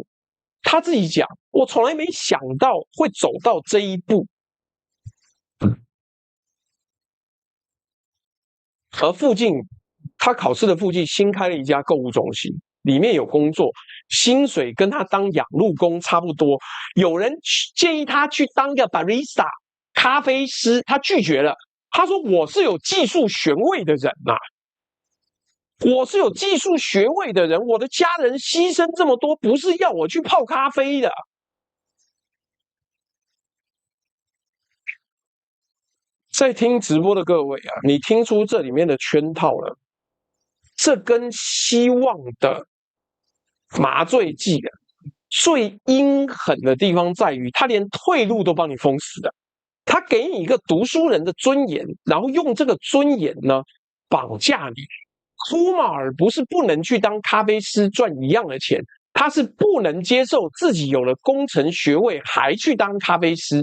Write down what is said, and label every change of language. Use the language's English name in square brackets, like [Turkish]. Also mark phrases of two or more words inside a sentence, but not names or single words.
[Chinese] 他自己講，我從來沒想到會走到這一步。而附近，他考試的附近新開了一家購物中心，裡面有工作，薪水跟他當養路工差不多。有人建議他去當個 barista 咖啡師，他拒絕了。他說：“我是有技術學位的人吶、我是有技術學位的人，我的家人犧牲這麼多，不是要我去泡咖啡的。” 在聽直播的各位啊，你聽出這裡面的圈套了？這跟希望的麻醉劑啊，最陰狠的地方在於，他連退路都幫你封死了。他給你一個讀書人的尊嚴，然後用這個尊嚴呢綁架你。庫馬爾不是不能去當咖啡師賺一樣的錢，他是不能接受自己有了工程學位還去當咖啡師。